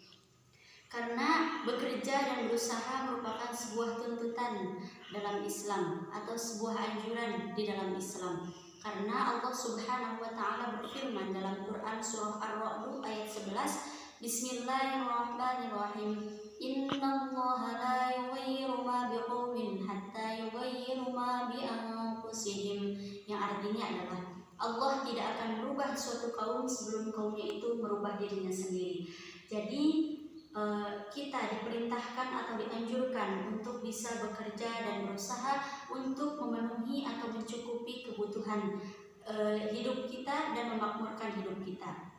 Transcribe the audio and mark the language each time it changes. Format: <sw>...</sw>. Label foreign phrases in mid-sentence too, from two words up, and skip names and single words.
<id>Karena bekerja dan berusaha merupakan sebuah tuntutan dalam Islam atau sebuah anjuran di dalam Islam. Karena Allah</id> <ar>سبحانه وتعالى</ar> <id>berfirman dalam Quran surah Ar-Ra'd ayat 11, Bismillahirrahmanirrahim.</id> <ar>إن الله لا يغير ما بقوم حتى يغيروا ما بأنفسهم.</ar> <id>Yang artinya adalah Allah tidak akan merubah suatu kaum sebelum kaumnya itu merubah dirinya sendiri. Jadi kita diperintahkan atau dianjurkan untuk bisa bekerja dan berusaha untuk memenuhi atau mencukupi kebutuhan hidup kita dan memakmurkan hidup kita.</id>